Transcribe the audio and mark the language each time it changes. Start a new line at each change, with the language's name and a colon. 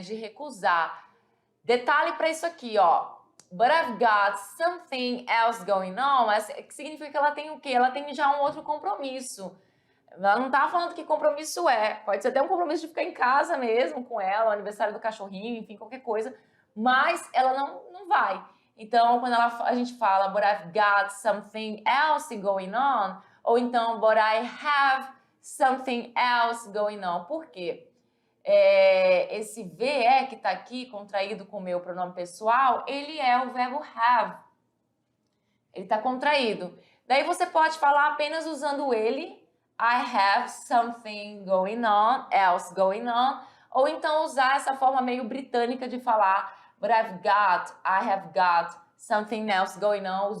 Portuguese: De recusar. Detalhe para isso aqui, ó.
English: But I've got something else going on.
Portuguese: Que significa que ela tem o quê? Ela tem já um outro compromisso. Ela não tá falando que compromisso é. Pode ser até um compromisso de ficar em casa mesmo com ela, o aniversário do cachorrinho, enfim, qualquer coisa. Mas ela não vai. Então, quando a gente fala
English: but I've got something else going on,
Portuguese: ou então
English: but I have something else going on.
Portuguese: Por quê? Esse VE que tá aqui, contraído com o meu pronome pessoal, ele é o verbo have. Ele tá contraído. Daí você pode falar apenas usando ele,
English: I have something going on,
Portuguese: else going on, ou então usar essa forma meio britânica de falar
English: but I have got something else going on.